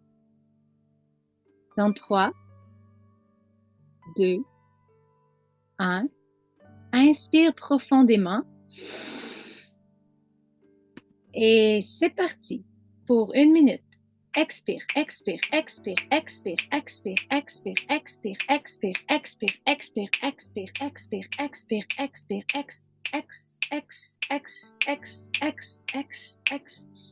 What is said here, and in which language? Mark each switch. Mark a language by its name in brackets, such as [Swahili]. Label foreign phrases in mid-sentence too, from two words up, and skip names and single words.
[French] Dans 3, 2, 1, inspire profondément et c'est parti pour 1 minute. Expire, expire, expire, expire, expire, expire, expire, expire, expire, expire, expire, expire, expire, expire, ex, ex, ex, ex, ex, ex, ex, ex.